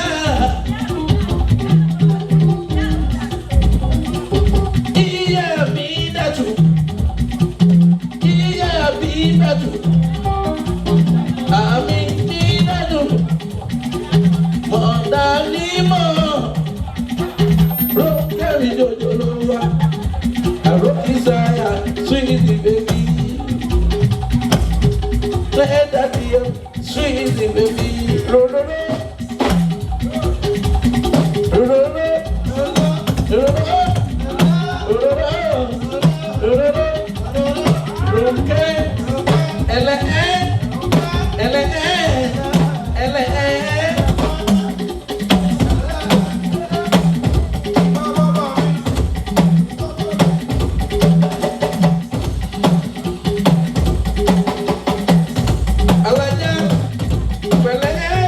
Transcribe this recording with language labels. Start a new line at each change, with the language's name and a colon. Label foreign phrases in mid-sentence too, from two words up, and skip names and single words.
Yoruba: Ìyá mi dàtú. Ìyá mi dàtú. Àmì mi dàtú. Mọ̀dà ní mọ̀. Rónkẹ́ mi jòjòló wa. Àròkìsáyà
English: sweet baby. Let that be a sweet baby.
Yoruba: Rororo. Rororo. Rororo. Rororo. Rónkẹ́. Ẹlẹ́ẹ̀. Ẹlẹ́ẹ̀. Ẹlẹ́ẹ̀. Alájà pẹ̀lẹ́.